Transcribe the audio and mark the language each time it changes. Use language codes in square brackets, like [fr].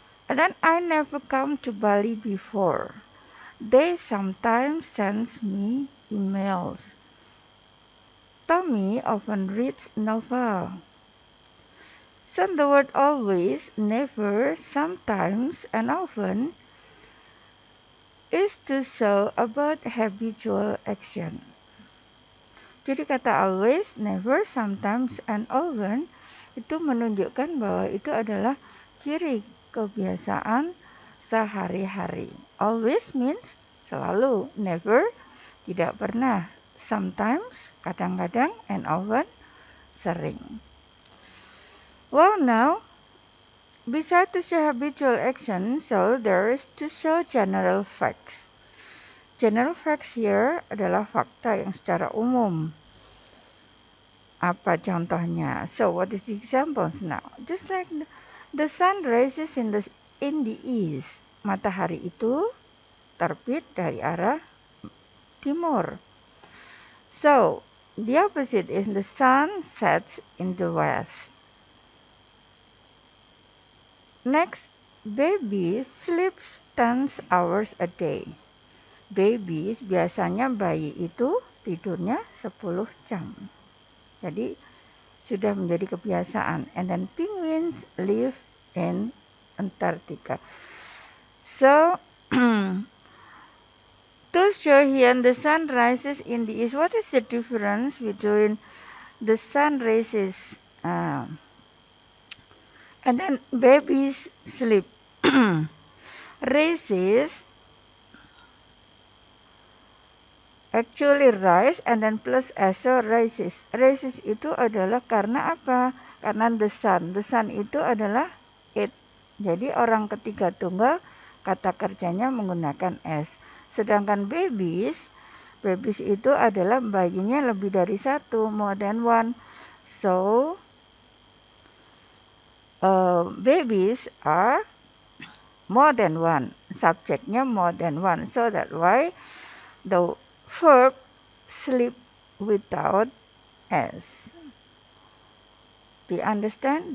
[en] And then I never come to Bali before. They sometimes send me emails. Tommy often reads novel. So the word always, never, sometimes, and often is to show about habitual action. [id] Jadi kata always, never, sometimes, and often itu menunjukkan bahwa itu adalah ciri kebiasaan sehari-hari. [en] Always means [id] selalu, [en] never [id] tidak pernah, [en] sometimes [id] kadang-kadang, [en] and often [id] sering. [en] Well, now beside to show habitual action, so there is to show general facts. General facts here [id] adalah fakta yang secara umum. Apa contohnya? [en] So what is the examples now? Just like the sun rises in the east. [id] Matahari itu terbit dari arah timur. [en] So the opposite is the sun sets in the west. Next, baby sleeps 10 hours a day. [id] Babies biasanya bayi itu tidurnya 10 jam. Jadi sudah menjadi kebiasaan. [en] And then penguins live in Antarctica. So to show here the sun rises in the east. What is the difference between the sun rises and then babies sleep? Rises actually rise and then plus s, so rises. [id] Rises itu adalah karena apa? Karena the sun. The sun itu adalah it. Jadi orang ketiga tunggal kata kerjanya menggunakan s. Sedangkan babies itu adalah bayinya lebih dari satu, [en] more than one. So babies are more than one. Subjeknya more than one. So that why the verb sleep without s. Do you understand?